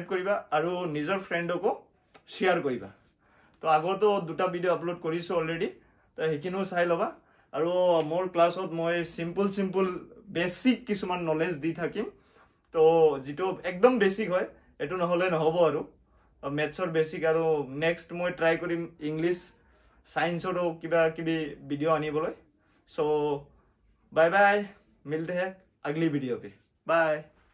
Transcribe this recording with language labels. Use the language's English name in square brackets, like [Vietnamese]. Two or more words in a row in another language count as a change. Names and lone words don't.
[Assamese] কৰিবা আৰু নিজৰ ফ্ৰেণ্ডকো শেয়াৰ কৰিবা তো আগতো দুটা ভিডিও আপলোড কৰিছো অলৰেডি তো হেকিনো চাই লবা আৰু মোৰ ক্লাছত মই [English] simple basic [Assamese] কিছুমান নলেজ দি থাকিম তো যেটো একদম বেসিক হয় এটো নহলে নহব আৰু ম্যাথছৰ বেসিক আৰু নেক্সট মই ট্রাই কৰিম [English] English scienceৰো [Assamese] কিবা কিবি ভিডিও আনিবলৈ সো [English] bye bye [Hindi] मिलते हैं अगली वीडियो पे [Assamese] बाय।